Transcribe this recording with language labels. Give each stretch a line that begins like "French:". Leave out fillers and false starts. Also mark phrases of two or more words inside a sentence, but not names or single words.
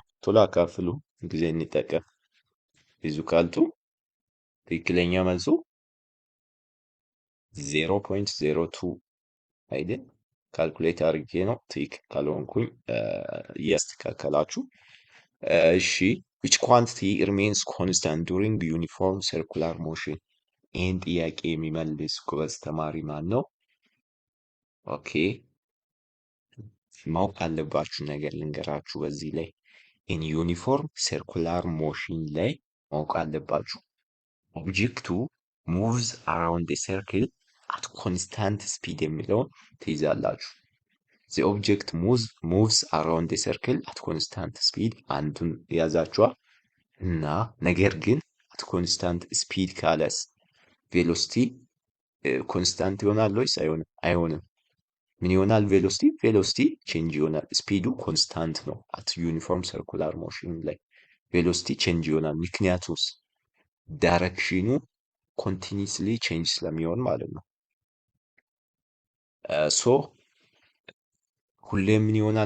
Amharic: ቶሎ አካፍሉ ጊዜ እንጠቀም። ብዙ ካልቱ ትክክለኛ መልሱ 0.02 አይደል? ካልኩሌት አድርጌ ነው። ትክክል ካልሆንኩኝ እያስተካከላችሁ። እሺ
English: which quantity remains constant during uniform circular motion?
Amharic: ይህን ጥያቄ የሚመልስ ጎበዝ ተማሪ ማን ነው? ኦኬ ማወቅ አለባችሁ ነገር ልንገራችሁ በዚህ ላይ
English: in uniform circular motion
Amharic: ላይ ማወቅ አለባችሁ ኦብጀክቱ
English: moves around the circle at constant speed
Amharic: የሚለውን ትይዛላችሁ።
English: the object moves around the circle at constant speed
Amharic: አንዱን ያዛችኋል እና ነገር ግን
English: at constant speed
Amharic: ካለስ
English: velocity constant
Amharic: ይሆናል ወይስ አይሆንም? አይሆንም። ምን ይሆናል?
English: velocity change
Amharic: ይሆናል። ስፒዱ ኮንስታንት ነው።
English: at uniform circular motion
Amharic: ላይ
English: velocity change
Amharic: ይሆናል። ምክንያቱስ ዳይሬክሽኑ
English: continuously change
Amharic: ስለሚሆን ማለት ነው። ሶ ሁሌ ምን ይሆናል?